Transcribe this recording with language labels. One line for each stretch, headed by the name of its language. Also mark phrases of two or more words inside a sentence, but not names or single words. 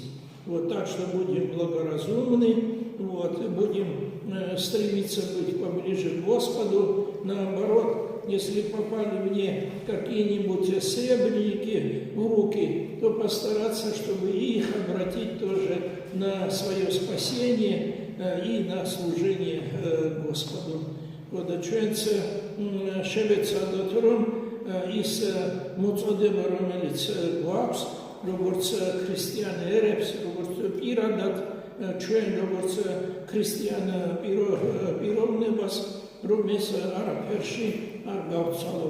Russian: Вот, так что будем благоразумны, вот, будем стремиться быть поближе к Господу. Наоборот, если попали мне какие-нибудь сребреники в руки, то постараться, чтобы их обратить тоже на свое спасение и на служение Господу.
Georgian: Водочуенце შევეცადოთ, რომ ის მოწოდება, რომელიც გვაქვს, როგორც ქრისტიან ერებს, როგორც პირადად ჩვენ, როგორც ქრისტიან პიროვნებას, რომ ეს არაფერში არ გავცვალოთ.